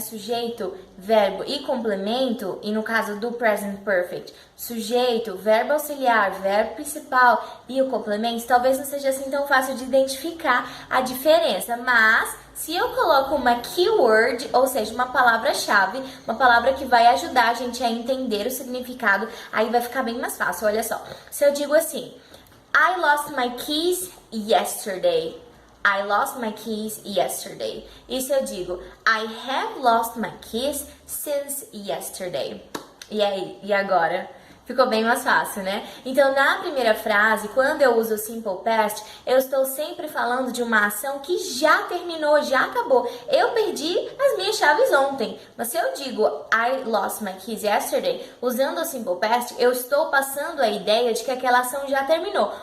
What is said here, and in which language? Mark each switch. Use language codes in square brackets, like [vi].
[pt] Sujeito, verbo e complemento, e no caso do present perfect, sujeito, verbo auxiliar, verbo principal e o complemento, talvez não seja assim tão fácil de identificar a diferença, mas se eu coloco uma keyword, ou seja, uma palavra-chave, uma palavra que vai ajudar a gente a entender o significado, aí vai ficar bem mais fácil. Olha só, se eu digo assim, [en] I lost my keys yesterday. I lost my keys yesterday. [pt] E se eu digo, [en] I have lost my keys since yesterday. [pt] E aí, e agora? Ficou bem mais fácil, né? Então, na primeira frase, quando eu uso o simple past, eu estou sempre falando de uma ação que já terminou, já acabou. Eu perdi as minhas chaves ontem. Mas se eu digo [en] I lost my keys yesterday, [pt] usando o simple past, eu estou passando a ideia de que aquela ação já terminou.